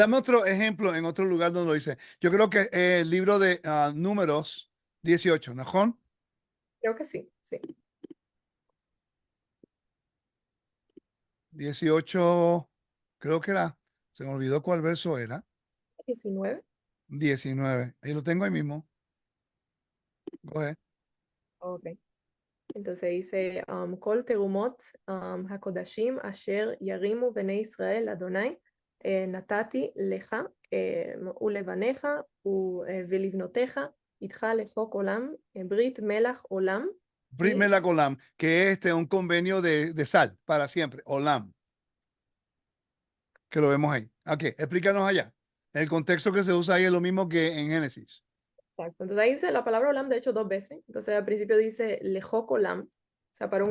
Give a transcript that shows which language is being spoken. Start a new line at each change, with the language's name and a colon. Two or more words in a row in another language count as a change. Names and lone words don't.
Spanish: Dame otro ejemplo en otro lugar donde lo dice. Yo creo que el libro de Números 18, ¿no? creo que sí, sí. 18, creo que era, se me olvidó cuál verso era. 19. 19. Ahí lo tengo ahí mismo.
English: Go ahead.
Spanish: Ok. Entonces dice,
Hebrew: כל תרומות הקדשים אשר ירימו בני ישראל אדוני נתתי לך ולבניך ולבנותיך איתך לחוק עולם ברית מלח עולם ברית מלח עולם,
Spanish: que es un convenio de sal para siempre, Olam, que lo vemos ahí. Ok, explícanos allá. El contexto que se usa ahí es lo mismo que en Génesis. Exacto. Entonces ahí dice la palabra olam, de hecho, dos veces. Entonces al principio dice
Hebrew: לחוק עולם,
Spanish: o sea, para un